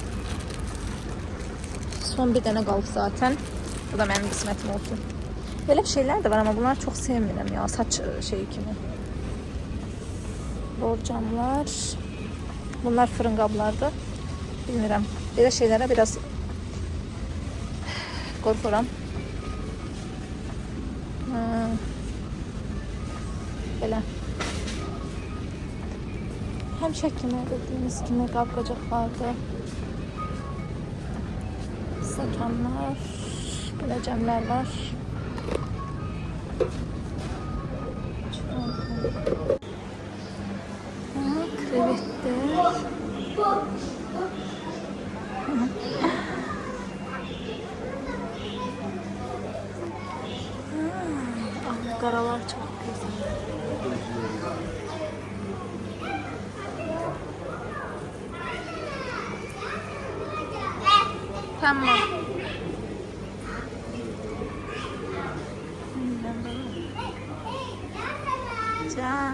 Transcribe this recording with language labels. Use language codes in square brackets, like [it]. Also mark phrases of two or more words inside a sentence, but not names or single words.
[tr] Son bir tane qaldı zaten. Bu da benim qismətim olsun. Böyle şeyler de var ama bunlar çok sevmiyorum ya. [az] Saç şeyi kimi. Borcamlar. Bunlar fırın qablardı. Bilmirəm. [tr] Böyle şeylere biraz qorxuram. [az] Belə. Həmişə kimi dediyimiz kimi qab-qacaqlardı. Stəkanlar, belə cəmlər var. Krevetlər. [tr] Qaralar çox güzel. Tamam. Can.